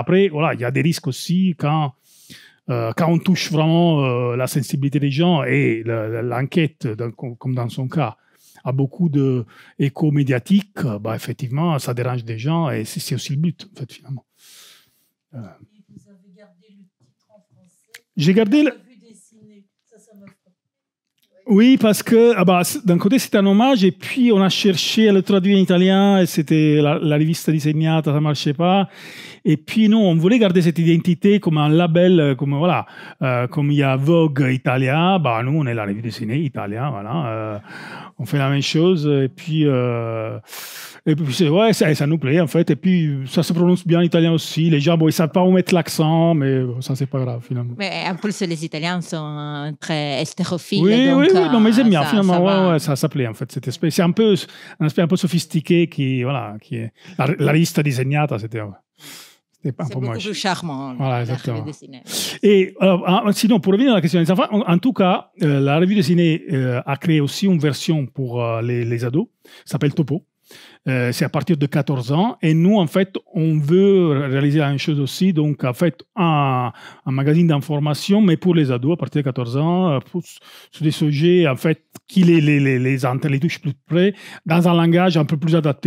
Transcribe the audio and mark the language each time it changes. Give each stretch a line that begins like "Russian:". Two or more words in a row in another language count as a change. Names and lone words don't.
French: Après, voilà, il y a des risques aussi quand on touche vraiment la sensibilité des gens, et l'enquête, comme dans son cas, a beaucoup d'écho médiatique, effectivement, ça dérange des gens, et c'est aussi le but, en fait, finalement. Et vous avez gardé le titre en français. J'ai gardé le... Oui, parce que d'un côté, c'était un hommage, et puis on a cherché à le traduire en italien, et c'était
Italian: la rivista disegnata,
French: ça ne marchait pas. Et puis, nous, on voulait garder cette identité comme un label, comme il y a Vogue Italia, bah, nous, on est la revue dessinée Italia, voilà. On fait la même chose. Et puis ouais, ça nous plaît, en fait. Et puis, ça se prononce bien en italien aussi. Les gens, bon, ils ne savent pas où mettre l'accent, mais ça, c'est pas grave, finalement. Mais en plus, les Italiens sont très estérophiles. Oui, donc, oui, non, mais j'aime bien, finalement. Ça plaît, en fait. Cette espèce, c'est un aspect un peu sophistiqué qui est
Italian: la rivista disegnata,
French: c'était beaucoup plus charmant. Voilà, exactement. Et alors, sinon, pour revenir à la question des enfants, en tout cas, la revue dessinée a créé aussi une version pour les ados, ça s'appelle Topo. C'est à partir de 14 ans. Et nous, en fait, on veut réaliser la même chose aussi. Donc, en fait, un magazine d'information, mais pour les ados à partir de 14 ans, sur des sujets, en fait, qui les touchent plus près, dans un langage un peu plus adapté.